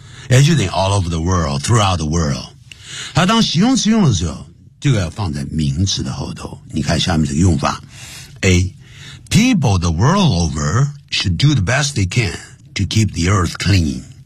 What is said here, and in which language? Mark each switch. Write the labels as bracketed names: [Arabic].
[Chinese] 也就等于 [English] all over the world, throughout the world. [Chinese] 它当形容词用的时候就要放在名词的后头。你看下面这个用法。 [English] A, people the world over should do the best they can to keep the earth clean.